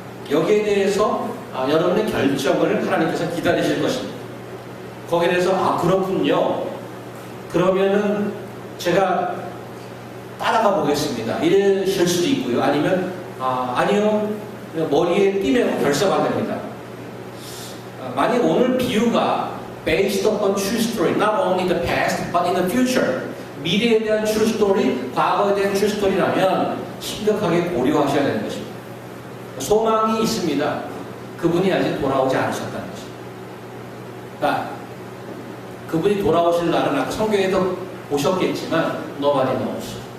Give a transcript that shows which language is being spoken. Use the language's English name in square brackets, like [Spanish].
[Korean] 여기에 대해서 여러분의 결정을 하나님께서 기다리실 것입니다. 거기에 대해서 그렇군요. 그러면은 제가 따라가 보겠습니다. 이러실 수도 있고요. 아니면 아니요. 머리에 띠매고 결석하게 됩니다. 만약 오늘 비유가 [English] based upon true story, not only the past, but in the future. [Korean] 미래에 대한 true story, 과거에 대한 true story라면 심각하게 고려하셔야 되는 것입니다. 소망이 있습니다. 그분이 아직 돌아오지 않으셨다는 것입니다. 그러니까 그분이 돌아오실 날은 아까 성경에도 보셨겠지만 [English] nobody knows.